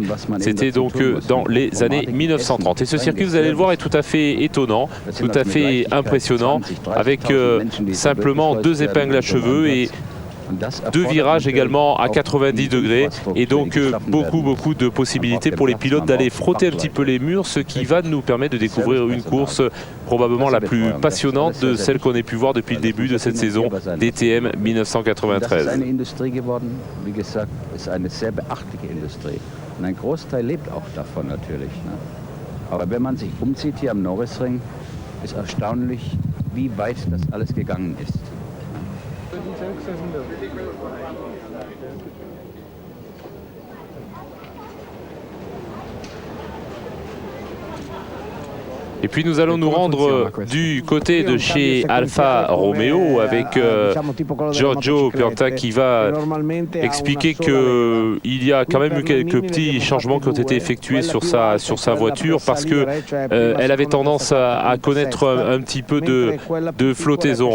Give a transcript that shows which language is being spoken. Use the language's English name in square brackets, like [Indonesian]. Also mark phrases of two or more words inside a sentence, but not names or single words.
[French] C'était donc dans les années 1930. Et ce circuit, vous allez le voir, est tout à fait étonnant, tout à fait impressionnant, avec simplement 2 épingles à cheveux et 2 virages également à 90 degrés, et donc beaucoup de possibilités pour les pilotes d'aller frotter un petit peu les murs, ce qui va nous permettre de découvrir une course probablement la plus passionnante de celle qu'on ait pu voir depuis le début de cette saison DTM 1993. [German] Und ein Großteil lebt auch davon natürlich. Ne? Aber wenn man sich umzieht hier am Norrisring, ist erstaunlich, wie weit das alles gegangen ist. [French] Et puis nous allons nous rendre du côté de chez Alfa Romeo avec Giorgio Perta qui va expliquer qu'il y a quand même eu quelques petits changements qui ont été effectués sur sa voiture, parce qu'elle avait tendance à connaître un petit peu de flottaison.